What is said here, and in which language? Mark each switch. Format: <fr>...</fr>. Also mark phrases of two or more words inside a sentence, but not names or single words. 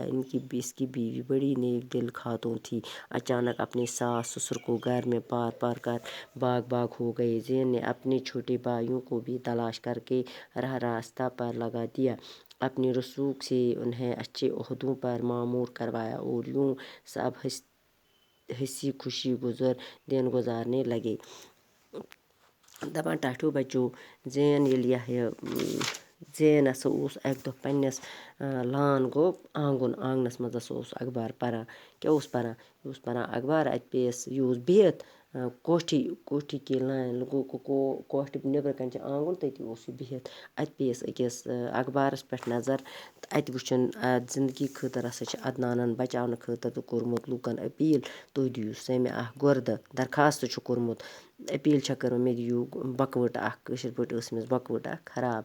<ur>اس کی بیوی بڑی نیک دل خاتون تھی، اچانک اپنے ساس سسر کو گھر میں پار کر باغ ہو گئی۔ زین نے اپنے چھوٹے بھائیوں کو بھی تلاش کر کے راستہ پر لگا دیا، اپنی رسوخ سے انہیں اچھے عہدوں پر مامور کروایا، اور یوں سب ہنسی خوشی دن گزارنے لگے۔</ur> <ks>دپان ٹاٹھو بچو زین ہسا اوس اکہِ دۄہ پننِس لان گوٚو آنگنس منٛز ہسا اوس اخبار پران۔ کیاہ اوس پران؟ یہِ اوس پران اخبار۔ اتہِ پیٚیس یہِ اوس بِہِتھ کوٹھی کے لانہِ کوٹھِ نیٚبرٕ کنہِ چھُ آنگُن، تٔتی اوس یہِ بِہِتھ۔ اتہِ پیٚیس أکِس اخبارس پٮ۪ٹھ نظر تہٕ اتہِ وٕچھُن زندگی خٲطرٕ ہسا چھِ عدنانن بچاونہٕ خٲطرٕ کوٚرمُت لوٗکن أپیٖل، تُہۍ دِیِو سا مےٚ اکھ گُردٕ۔ درخواست چھُ کوٚرمُت، أپیٖل چھےٚ کٔرمٕژ مےٚ دِیِو بۄکہٕ اکھ، کٲشِر پٲٹھۍ ٲس أمِس بۄکہٕ اکھ خراب۔</ks>